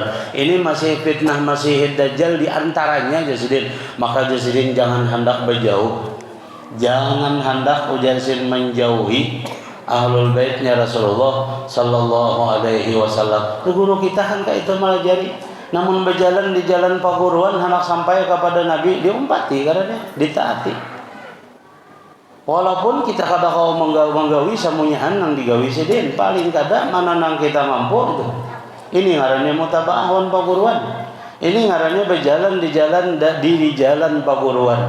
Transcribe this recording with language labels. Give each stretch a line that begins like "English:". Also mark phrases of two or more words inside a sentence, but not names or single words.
Banjar: Ini masih fitnah Masihid Dajjal di antaranya jasidin. Maka jasidin jangan hendak berjauh, jangan hendak ujar sidin menjauhi ahlul baitnya Rasulullah
Arabic: صلى الله عليه وسلم.
Banjar: Guru kita kan kayak itu malah jadi. Namun berjalan di jalan paguruan hendak sampai kepada Nabi diumpati karena ditaati. Walaupun kita kada kau menggawi samunyahan nang digawi sidin, paling kada mana nang kita mampu itu. Ini ngarannya mutabaahun paguruan. Ini ngarannya berjalan di jalan paguruan.